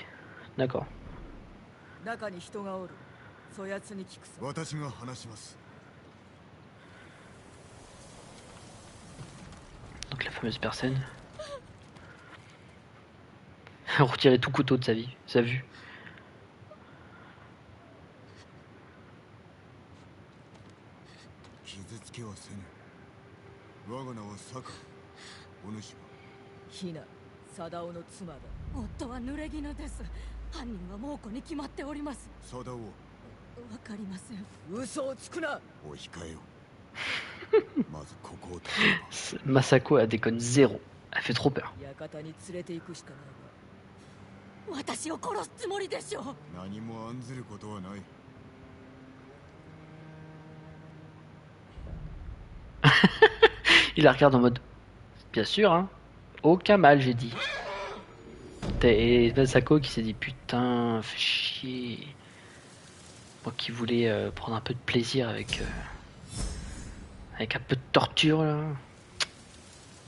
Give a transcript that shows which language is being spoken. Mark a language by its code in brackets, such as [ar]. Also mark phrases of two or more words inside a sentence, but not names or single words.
[fr] D'accord. Donc la fameuse personne. Retirer tout couteau de sa vie, sa vue. [ja] Hina, サダオの妻だ。夫は濡れ衣です。犯人は猛虎に決まっております。サダオはわかりません。嘘をつくな。お控えよ。まずここを [fr] Masako, elle déconne zéro. Elle fait trop peur. [ja] 館に連れて行くしかないわ。私を殺すつもりでしょう。何も案ずることはない。 [fr] Il la regarde en mode, bien sûr, hein. Aucun mal, j'ai dit. Et Masako qui s'est dit, putain, fais chier. Moi qui voulais prendre un peu de plaisir avec un peu de torture là.